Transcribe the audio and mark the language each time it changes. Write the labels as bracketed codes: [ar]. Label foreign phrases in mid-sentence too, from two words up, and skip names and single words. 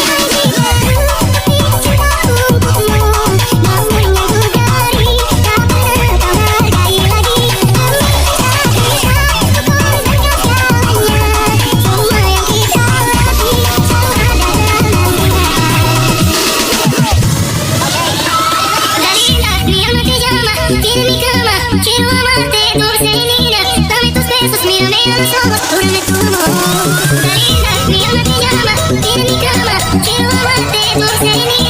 [id] Cintaku untukmu, namun yang ku beri tak pernah kau hargai lagi. Demi cinta kita ku korbankan segalanya. Semua yang kita lalui selalu ada dalam hati. [es] Tiene mi cama, quiero amarte, dulce y linda. Dame tus besos, mírame a los ojos, júrame tu amor. Linda, mi alma te llama. Tiene mi cama, quiero amarte, dulce y linda.